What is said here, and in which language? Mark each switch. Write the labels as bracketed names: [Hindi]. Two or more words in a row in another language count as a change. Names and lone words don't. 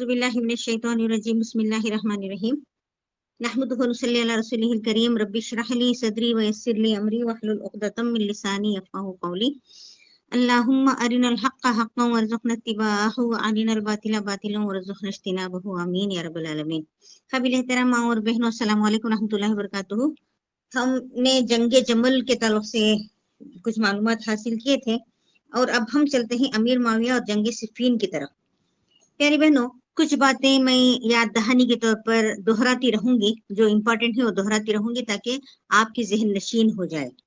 [Arabic] بالله من الشيطان الرجيم بسم الله الرحمن الرحيم نحمده ونصلي على رسوله الكريم رب اشرح لي صدري ويسر لي أمري واحلل عقدة من لساني يفقهوا قولي اللهم أرنا الحق حقا وارزقنا اتباعه وأرنا الباطل باطلا وارزقنا اجتنابه آمين يا رب العالمين. [Urdu] قابل احترام ماں اور بہنوں, [Arabic] السلام عليكم رحمة الله وبركاته. [Urdu] ہم نے جنگ جمل کے تعلق سے کچھ معلومات حاصل کیے تھے اور اب ہم چلتے ہیں امیر معاویہ اور جنگ صفین کی طرف. پیاری بہنوں، کچھ باتیں میں یاد دہانی کے طور پر دہراتی رہوں گی، جو امپورٹنٹ ہے وہ دہراتی رہوں گی تاکہ آپ کی ذہن نشین ہو جائے.